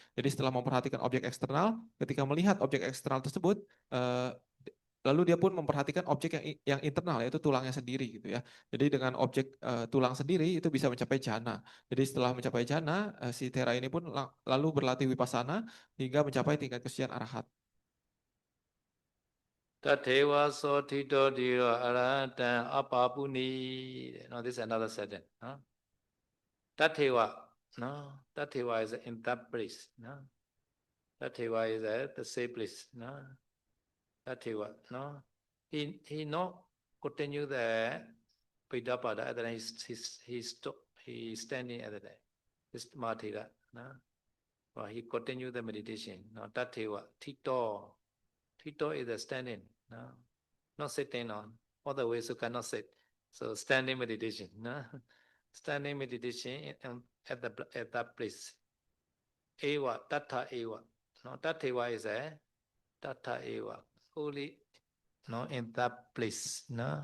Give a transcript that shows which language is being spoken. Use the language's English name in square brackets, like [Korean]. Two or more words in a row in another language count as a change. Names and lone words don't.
[Indonesian] Jadi setelah memperhatikan objek eksternal, ketika melihat objek eksternal tersebut, lalu dia pun memperhatikan objek yang internal yaitu tulangnya sendiri gitu ya. Jadi dengan objek tulang sendiri itu bisa mencapai jhana. Jadi setelah mencapai jhana, si Tera ini pun lalu berlatih vipassana hingga mencapai tingkat kesucian arahat. [Pali] Tatheva so thito diro arahatan apapuni. [English] No, this is another sentence. No? Tatheva. No, Tatheva is in that place. No, Tatheva is at the same place. No, Tatheva. No, he no continue the Pidapada. Then he standing at the day. This Mathira. No, or he continue the meditation. No, Tatheva. Thito. Thito is the standing. No. Not sitting on. Otherwise you cannot sit. So standing meditation. No? Standing meditation at that place. [Pali] Eva, tattha eva. [English] No, tattva is a [Pali] tattha eva. [English] Only no in that place. No?